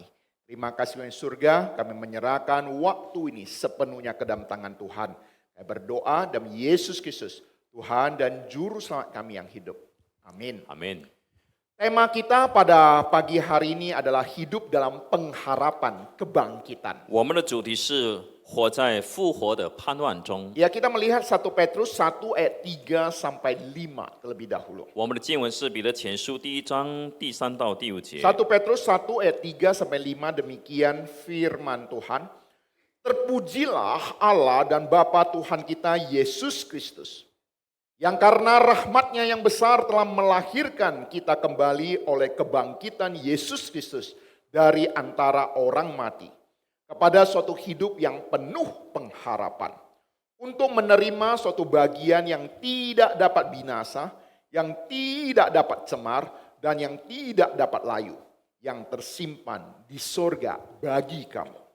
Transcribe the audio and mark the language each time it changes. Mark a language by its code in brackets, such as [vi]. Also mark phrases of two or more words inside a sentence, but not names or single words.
[id] Terima kasih Tuhan surga, kami menyerahkan waktu ini sepenuhnya ke dalam tangan Tuhan. Kami berdoa dalam Yesus Kristus, Tuhan dan Juru Selamat kami yang hidup. Amin. Amin。 Tema kita pada pagi hari ini adalah hidup dalam pengharapan kebangkitan. [zh] 我们的主题是活在复活的盼望中。 [id] Ya, kita melihat 1 Petrus 1 ayat 3 sampai 5 terlebih dahulu. [zh] 我们的经文是彼得前书第1章第3到第5节。 [id] 1 Petrus 1 ayat 3 sampai 5 demikian firman Tuhan. Terpujilah Allah dan Bapa Tuhan kita Yesus Kristus, yang karena rahmatnya yang besar telah melahirkan kita kembali oleh kebangkitan Yesus Kristus dari antara orang mati kepada suatu hidup yang penuh pengharapan, untuk menerima suatu bagian yang tidak dapat binasa, yang tidak dapat cemar, dan yang tidak dapat layu, yang tersimpan di sorga bagi kamu,